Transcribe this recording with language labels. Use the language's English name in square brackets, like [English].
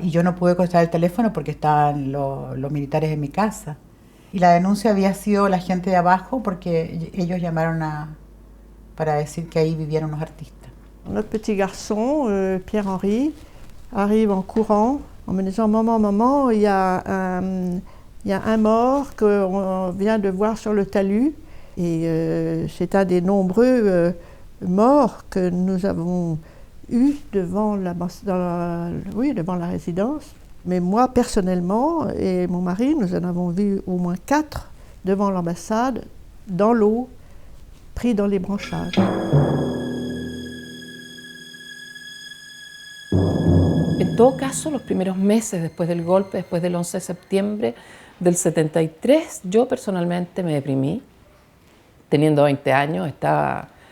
[Spanish] Y yo no pude contestar el teléfono porque estaban los militares en mi casa. Y la denuncia había sido la gente de abajo porque ellos llamaron para decir que ahí vivían unos artistas. [French] Notre petit garçon, Pierre-Henri, arrive en courant en me disant « Maman, maman, il y a un mort qu'on vient de voir sur le talus. » Et c'est un des nombreux morts que nous avons eus devant devant la résidence. Mais moi, personnellement, et mon mari, nous en avons vu au moins 4 devant l'ambassade, dans l'eau, pris dans les branchages. [Spanish] En todo caso, los primeros meses después del golpe, después del 11 de septiembre del 73, yo personalmente me deprimí. Teniendo 20 años, estaba...